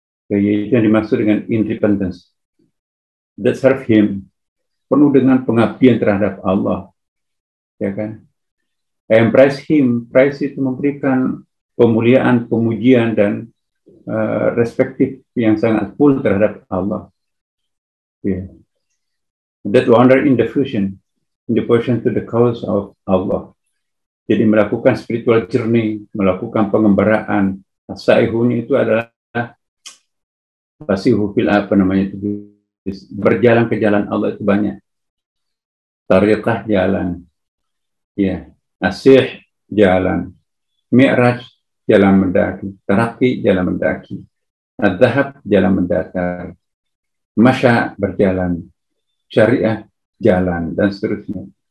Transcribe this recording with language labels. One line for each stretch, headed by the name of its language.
Indonesian: Itu yang dimaksud dengan independence.
English: That serve him.
Indonesian: Penuh dengan pengabdian terhadap Allah. Ya kan?
English: Praise him.
Indonesian: Praise itu memberikan pemuliaan, pemujian, dan respektif yang sangat full terhadap Allah.
English: Yeah. That wonder in devotion to the cause of Allah.
Indonesian: Jadi melakukan spiritual journey, melakukan pengembaraan. As-saihun itu adalah fasihu fil apa namanya itu, berjalan ke jalan Allah itu banyak. Tariqah jalan, ya, asih jalan, mi'raj jalan mendaki, taraqi jalan mendaki, ad-dhahab jalan mendatar, masya berjalan, syariah jalan, dan seterusnya.